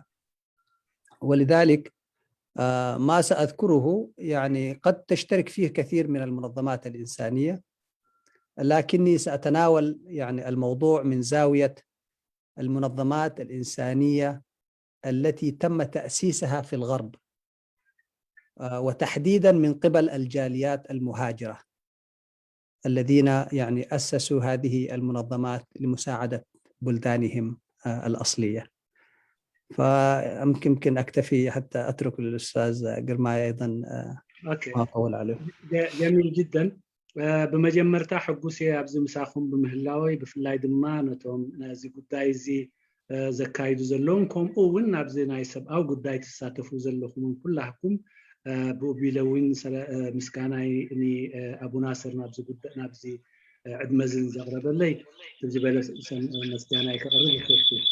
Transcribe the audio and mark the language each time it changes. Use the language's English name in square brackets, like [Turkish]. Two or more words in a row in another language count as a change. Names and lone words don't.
[Arabic] ولذلك ما سأذكره يعني قد تشترك فيه كثير من المنظمات الإنسانية، لكني سأتناول يعني الموضوع من زاوية المنظمات الإنسانية التي تم تأسيسها في الغرب، وتحديدا من قبل الجاليات المهاجرة الذين يعني أسسوا هذه المنظمات لمساعدة بلدانهم الأصلية. فيمكن أكتفي حتى أترك للأستاذ قرماي أيضا ما أطول عليه. جميل جدا. [Tigrinya] بمجمرታ حጉስ ኣብዚ ምሳኹም ብምህላወይ ብፍላይ ድማ ነቶም ነዚ ጉዳይ እዚ ዘካይዱ ዘለዎም ከምኡ እውን ናብዚ ናይ ሰብኣዊ ጉዳይ ትሳተፉ ዘለኹም ኩላኩም ብኡቢለውን ምስጋናይ ንኣቡ ናስር ናብዚ ዕድመ እዚ ዘቕረበለይ ዝበለ ምስጋናይ ከቕርብ ይፈቱ።